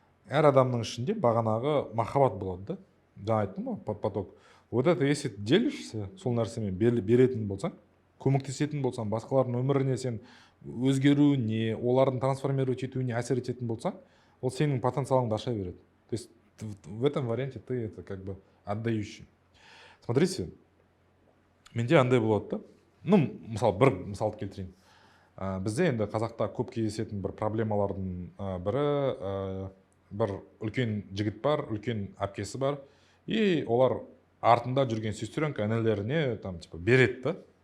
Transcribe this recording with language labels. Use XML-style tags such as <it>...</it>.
<kk>Әр адамның ішінде бағанағы махаббат болады да. Жаңа айттым ғой, поток.</kk> <ru>Вот это если делишься</ru> <kk>сол нәрсемен беретін болсаң, көмектесетін болсаң, басқалардың өміріне сен өзгеруіне, олардың трансформировать етуіне әсер ететін болсаң, ол сенің потенциалыңды аша береді.</kk> <ru>То есть в этом варианте ты это как бы отдающий.</ru> <kk>Смотрите, менде андай болады да. Ну, бір мысалды келтірейін. Бізде енді қазақта көп кездесетін бір проблемалардың бірі, бір үлкен жігіт бар, үлкен әпкесі бар, и олар артында жүрген сестренка інілеріне там типа береді да.</kk>